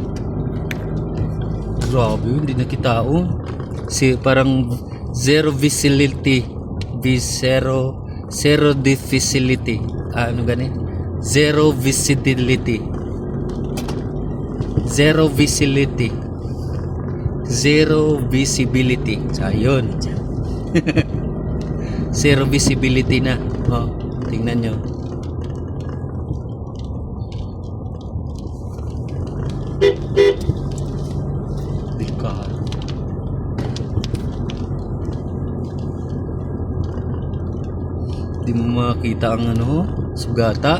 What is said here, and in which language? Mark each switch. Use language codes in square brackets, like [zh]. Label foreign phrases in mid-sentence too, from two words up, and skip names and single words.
[tl] Grabe, hindi na kita parang [en] zero visibility, zero difficulty. [hil] Ano gani? [en] Zero visibility. Zero visibility. Zero visibility. [tl] So, yun. [en] Zero visibility [tl] na. Oh, tingnan nyo. Delikado. [hil] Di mo makita ang sugata.